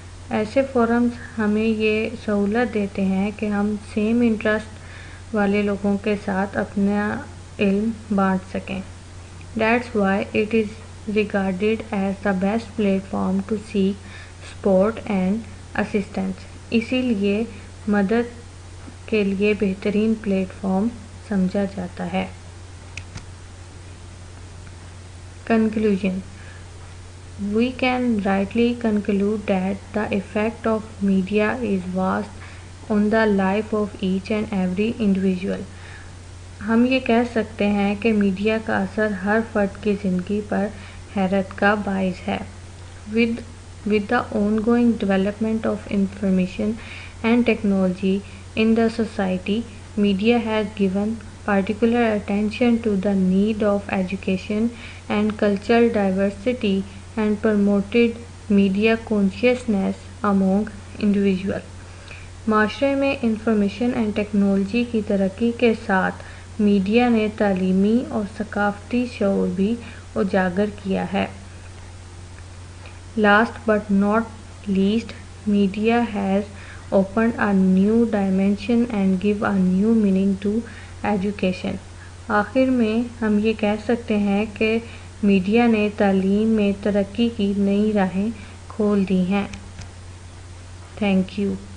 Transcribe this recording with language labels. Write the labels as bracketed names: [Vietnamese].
[Urdu] ایسے فورمز ہمیں یہ سہولت دیتے ہیں کہ ہم سیم انٹرسٹ والے لوگوں کے ساتھ اپنا علم بانٹ سکیں۔ [English] That's why it is regarded as the best platform to seek support and assistance. [Urdu] اسی لیے مدد کے لیے بہترین پلیٹ فارم سمجھا جاتا ہے۔ Conclusion. [English] We can rightly conclude that the effect of media is vast on the life of each and every individual. [Urdu] ہم یہ کہہ سکتے ہیں کہ میڈیا کا اثر ہر فرد کی زندگی پر حیرت کا باعث ہے۔ [English] With the ongoing development of information and technology in the society, media has given particular attention to the need of education and cultural diversity and promoted media consciousness among individuals. [Urdu] معاشرے میں انفارمیشن اینڈ ٹیکنالوجی کی ترقی کے ساتھ media نے تعلیمی اور ثقافتی شعور بھی اجاگر کیا ہے۔ [English] Last but not least, media has opened a new dimension and give a new meaning to education. [Urdu] آخر میں ہم یہ کہہ سکتے ہیں کہ میڈیا نے تعلیم میں ترقی کی نئی راہیں کھول دی ہیں. [English] Thank you.